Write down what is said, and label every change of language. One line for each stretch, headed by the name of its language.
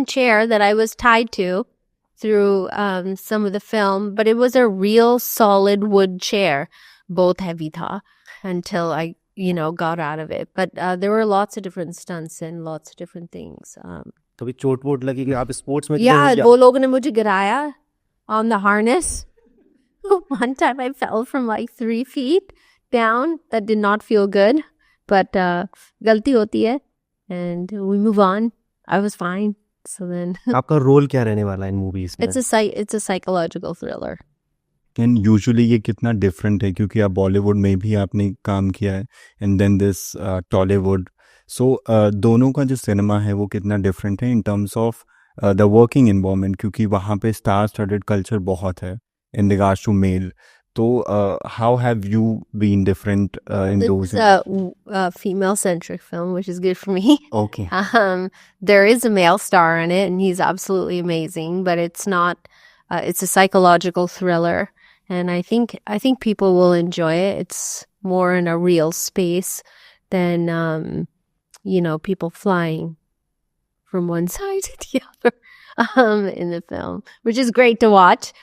English: chair that I was tied to through some of the film, but it was a real solid wood chair. Both heavy tha until I, got out of it. But there were lots of different stunts and lots of different things. कभी चोट वोट लगी कि आप sports में
Hindi: Yeah, वो लोगों ने मुझे गिराया
English: on the harness. One time I fell from like 3 feet down. That did not feel good, but
Hindi: गलती होती है,
English: and we move on. I was fine. So then
Hindi: आपका रोल क्या रहने वाला है इन मूवीज में?
English: it's a psychological thriller.
Hindi: And usually ये कितना डिफरेंट है क्योंकि आप बॉलीवुड में भी आपने काम किया है
English: and then this Tollywood,
Hindi: सो दोनों का जो सिनेमा है वो कितना डिफरेंट है
English: in terms of the working environment,
Hindi: क्योंकि वहाँ पे स्टार स्टडेड कल्चर बहुत है
English: In regards to male. तो how have you been different in those? It's a female-centric film, which is good for me. Okay. There is a male star in it, and he's absolutely amazing. But it's not. It's a psychological thriller, and I think people will enjoy it. It's more in a real space than people flying from one side to the other in the film, which is great to watch.